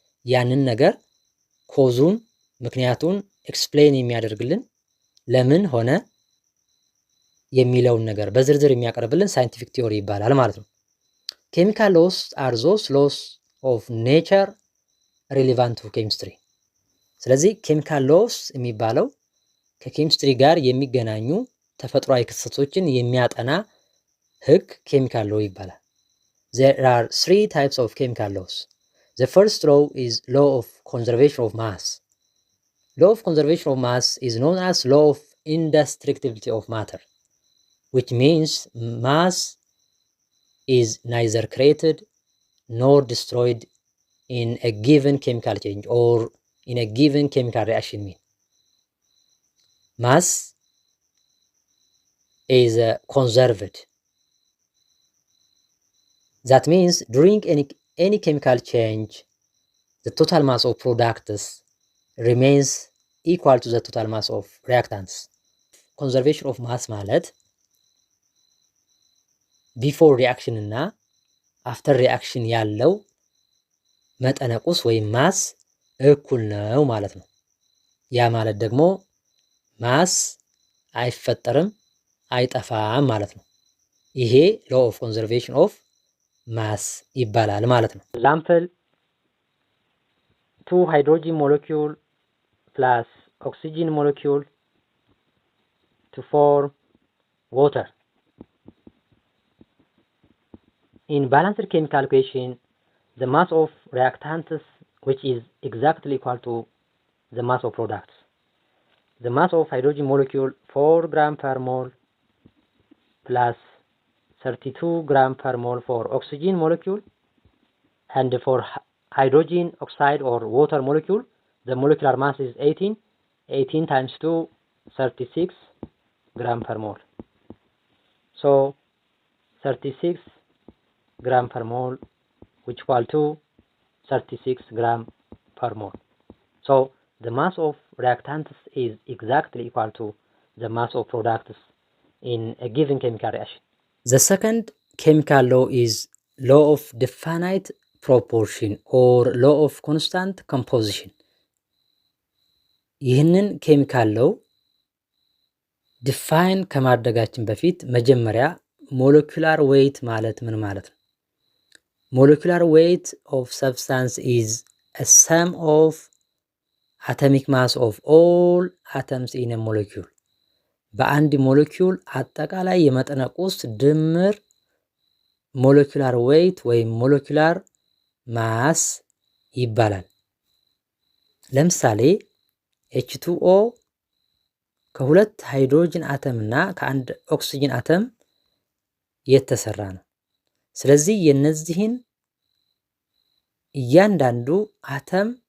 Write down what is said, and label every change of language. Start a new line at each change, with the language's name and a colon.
Amharic: ያንን ነገር ኮዙን ምክንያቱን ኤክስፕሌን የሚያደርግልን ለምን ሆነ የሚለውን ነገር በዝርዝር የሚያቀርብልን ሳይንቲፊክ ቲዮሪ ይባላል ማለት ነው።
English: ኬሚካል ሎስ አር ዞስ ሎስ ኦፍ ኔቸር ሪሌቫንት ቱ ኬሚስትሪ።
Amharic: ስለዚህ ኬሚካል ሎስ የሚባለው ከኬሚስትሪ ጋር የሚገናኙ ተፈጥሯዊ ክስተቶችን የሚያጠና ህግ ኬሚካል ሎ ይባላል።
English: There are 3 types of chemical laws. The first law is law of conservation of mass. Law of conservation of mass is known as law of indestructibility of matter, which means mass is neither created nor destroyed in a given chemical change or in a given chemical reaction. Mass is conserved. That means during any chemical change, the total mass of products remains equal to the total mass of reactants. Conservation of mass
Amharic: ማለት ቢፎር ሪአክሽን እና አፍተር ሪአክሽን ያለው መጠነቁስ ወይም ማስ እኩል ነው ማለት ነው። ያ ማለት ደግሞ ማስ አይፈጠርም አይጠፋም ማለት ነው። ይሄ ሎ ኦፍ ኮንዘርቬሽን ኦፍ ማስ ይባላል ማለት ነው።
English: ኤግዛምፕል 2 ሃይድሮጂን ሞለኪውል ፕላስ ኦክሲጂን ሞለኪውል to form water. In balanced chemical equation, the mass of reactants, which is exactly equal to the mass of products. The mass of hydrogen molecule 4 gram per mole plus 32 gram per mole for oxygen molecule, and for hydrogen oxide or water molecule, the molecular mass is 18 times 2, 36 gram per mole. So 36 gram per mole, which equal to 36 gram per mole. So the mass of reactants is exactly equal to the mass of products in a given chemical reaction. The second chemical law is law of definite proportion or law of constant composition.
Amharic: ይህንን ኬሚካል ሎው ዲፋይን ከማድረጋችን በፊት መጀመሪያ ሞለኪውላር ዌይት ማለት ምን ማለት ነው?
English: ሞለኪውላር ዌይት ኦፍ ሰብስታንስ ኢዝ a sum of atomic mass of all atoms in a molecule.
Amharic: በአንድ ሞለኪውል አጠቃላይ የመጠነ ቁስ ድምር ሞለኪውላር ዌይት ወይም ሞለኪውላር ማስ ይባላል። ለምሳሌ H2O ከሁለት ሃይድሮጅን አተም እና ከአንድ ኦክሲጅን አተም የተሰራ ነው። ስለዚህ የነዚህን እያንዳንዱ አተም